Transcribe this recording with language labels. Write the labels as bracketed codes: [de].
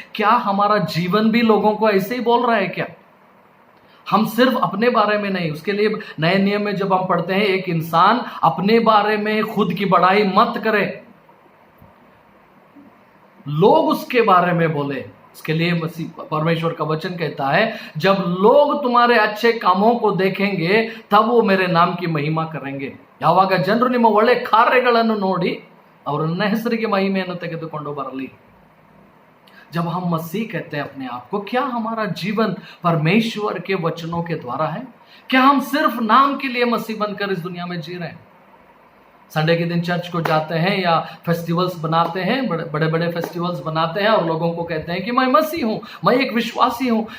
[hi] क्या हमारा जीवन भी लोगों को ऐसे ही बोल रहा है क्या? हम सिर्फ अपने बारे में नहीं, उसके लिए नए नियम में जब हम पढ़ते हैं, एक इंसान अपने बारे में खुद की बड़ाई मत करे, लोग उसके बारे में बोले। इसके लिए मसीह परमेश्वर का वचन कहता है, जब लोग तुम्हारे अच्छे कामों को देखेंगे तब वो मेरे नाम की महिमा करेंगे। [kn] ಯಾವಾಗ ಜನರು ನಿಮ್ಮ ಒಳ್ಳೆ ಕಾರ್ಯಗಳನ್ನು ನೋಡಿ ಅವರ ಹೆಸರಿಗೆ ಮಹಿಮೆಯನ್ನು ತೆಗೆದುಕೊಂಡು ಬರಲಿ। [hi] जब हम मसीह कहते हैं अपने आप को, क्या हमारा जीवन परमेश्वर के वचनों के द्वारा है? क्या हम सिर्फ नाम के लिए मसीह बनकर इस दुनिया में जी रहे हैं? संडे के दिन चर्च को जाते हैं या फेस्टिवल्स बनाते हैं, बड़े बड़े फेस्टिवल्स बनाते हैं और लोगों को कहते हैं कि मैं मसीह हूं, मैं एक विश्वासी हूं।